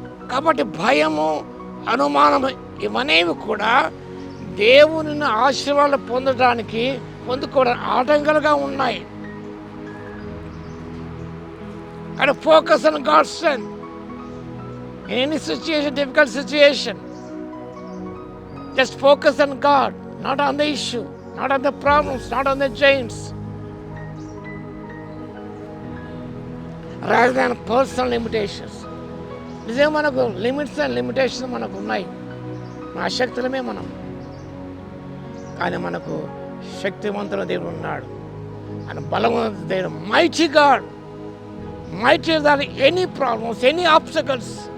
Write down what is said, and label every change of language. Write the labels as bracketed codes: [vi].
[te] కాబట్టి భయము, అనుమానము ఇవనేవి కూడా దేవుని ఆశీర్వాదాలు పొందుకోవడానికి ఆటంకాలుగా ఉన్నాయి. కానీ [en] Focus on God's strength in any situation, difficult situation. Just focus on God, not on the issue, not on the problems, not on the giants. Rather than personal limitations. [te] నిజంగా మనకు [en] limits and limitations [te] మనకు ఉన్నాయి. మన శక్తులమే మనం, కానీ మనకు శక్తివంతుల దేవుడు ఉన్నాడు. ఆయన బలవంతుల దేవుడు, [en] Mighty God, mighty than any problems, any obstacles.